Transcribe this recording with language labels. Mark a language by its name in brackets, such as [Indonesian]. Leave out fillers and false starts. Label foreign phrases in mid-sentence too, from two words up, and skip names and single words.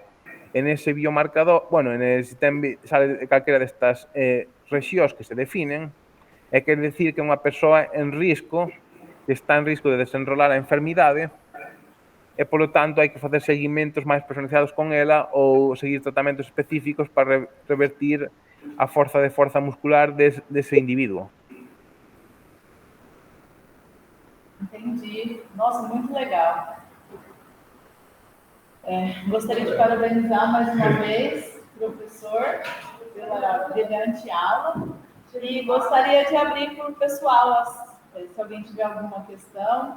[Galician] en ese biomarcador, se sale calquera destas rexións que se definen, quere decir que é unha persoa en risco, que está en risco de desenrolar a enfermidade, e, polo tanto, hai que facer seguimentos máis personalizados con ela ou seguir tratamentos específicos para revertir a forza muscular dese individuo. [Portuguese] Entendi. Nossa, muito legal. Gostaria de parabenizar mais uma vez o professor pela brilhante aula e gostaria de abrir para o pessoal, se alguém tiver alguma questão.